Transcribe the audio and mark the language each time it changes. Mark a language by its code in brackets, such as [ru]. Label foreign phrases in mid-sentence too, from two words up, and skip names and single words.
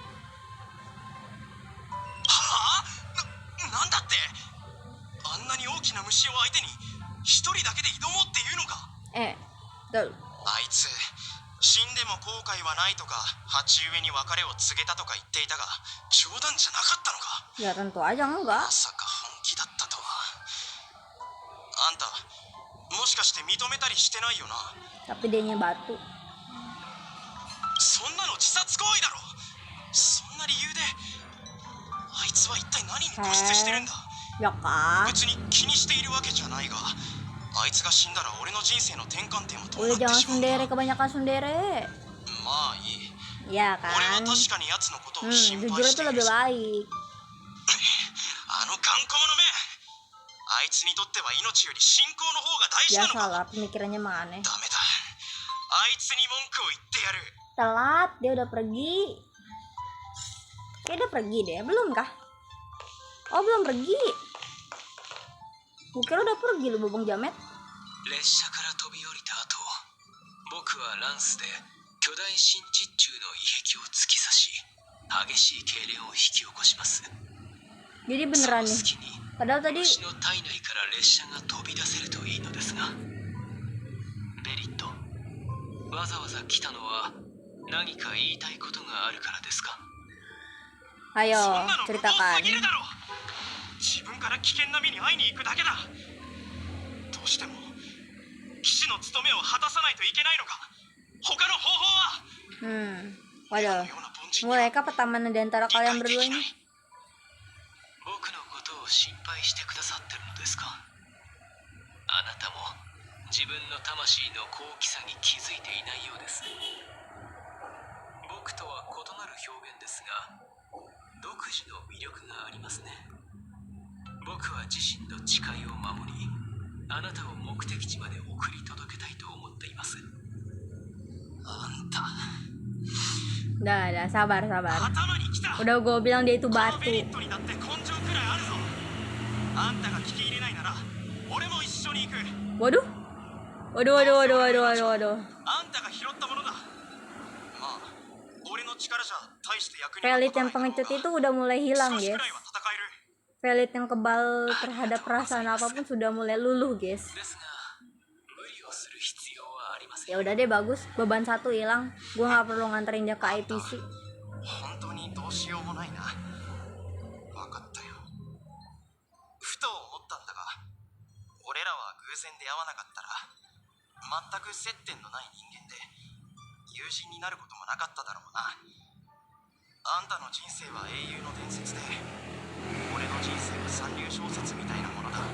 [ja] なんだってあんなに大きな虫を相手に一人だけで挑もうっていうのか。 [id] Betul. [ja] あいつ死んでも後悔はないとか鉢植えに別れを告げたとか言っていたが冗談じゃなかったのか。 [id] Ya tentu aja enggak. [ja] まさか本気だったとは。あんたもしかして認めたりしてないよな。 [id] Tapi dianya batu. [ja] そんなの自殺行為だろ。そんな理由であいつは一体何に固執してるんだ。 [id] Ya kan? [ja] 別に気にしているわけじゃないがあいつが死んだら俺の人生の転換点はどう [id] Udah [ja] なって [id] jangan [ja] しまうんだ。 [id] sendiri, kebanyakan sendiri. [ja] まあいい。 [id] Ya [ja] 俺は [id] kan? [ja] 確かに奴のことを心 [id] Jujur [ja] 配して [id] itu [ja] いる [id] lebih [ja] ぞ。 [id] baik. [ja] あの頑固者めあいつにとっては命より信仰の方が大事なのか。 [id] Biasalah pemikirannya mah aneh. [ja] ダメだあいつに文句を言ってやる。 [id] Telat, dia udah pergi. Kayak udah pergi deh, belum kah? Oh belum pergi. Gue kira udah pergi lu Bobong Jamet. [ja] 列車から飛び降りた後、僕はランスで巨大新地中の遺壁を突き刺し、激しい痙攣を引き起こします。 [id] Jadi [ja] そ [id] beneran [ja] の [id] nih. [ja] 隙に [id] Padahal tadi [ja] 牛の体内から列車が飛び出せるといいのですが、ベリット、わざわざ来たのは何か言いたいことがあるからですか？ [id] ayo [ja] そんなの無謀 [id] ceritakan. [ja] すぎるだろ。自分から危険な目に遭いに行くだけだ。どうしても騎士の務めを果たさないといけないのか。他の方法は [id] Waduh. [ja] ような凡人には [id] Mulai kah pertemanan di antara [ja] 理 [id] kalian [ja] 解で [id] berdua [ja] きな [id] ini? [ja] い。僕のことを心配してくださってるのですか？あなたも自分の魂の高貴さに気づいていないようです。僕とは異なる表現ですが、独自の魅力がありますね。僕は自身の誓いを守り、あなたを目的地まで送り届けたいと思っています。あんた [id] Dah, sabar. [ja] 頭に来た。 [id] Udah gue bilang dia itu [ja] この [id] batu. [ja] ベリットにだって根性くらいあるぞ。あんたが聞き入れないなら俺も一緒に行く。 [id] Waduh. Waduh. [ja] あんたが拾ったものだ。まあ俺の力じゃ大して役に [id] Valid [ja] 立た [id] yang [ja] ないだろう [id] pengecut [ja] が [id] itu udah mulai hilang [ja] 少し [id] guys. [ja] くらいは戦える。 [id] Valid yang kebal terhadap perasaan apapun sudah mulai luluh guys. [ja] ですが、無理をする必要はありません。 [id] Ya udah deh bagus, beban satu hilang. Gue nggak perlu nganterin dia ke ITC. [ja] 本当にどうしようもないな。分かったよ。ふと思ったんだが、俺らは偶然出会わなかったら全く接点のない人間で友人になることもなかっただろうな。あんたの人生は英雄の伝説で、俺の人生は三流小説みたいなものだ。